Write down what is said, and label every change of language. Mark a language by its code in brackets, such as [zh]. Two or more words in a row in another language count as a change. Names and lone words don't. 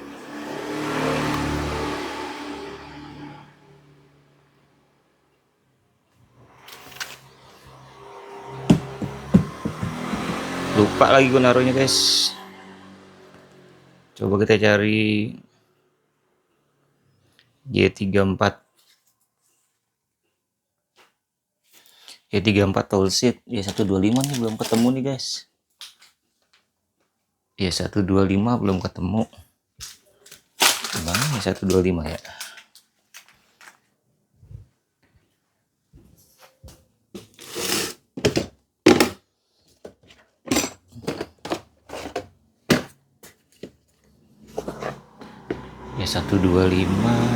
[id] Lupa lagi gue naruhnya guys. Coba kita cari Y34. Y34 tallseat. Y125 nih belum ketemu nih guys. Y125 belum ketemu. Gimana Y125 ya? Y125.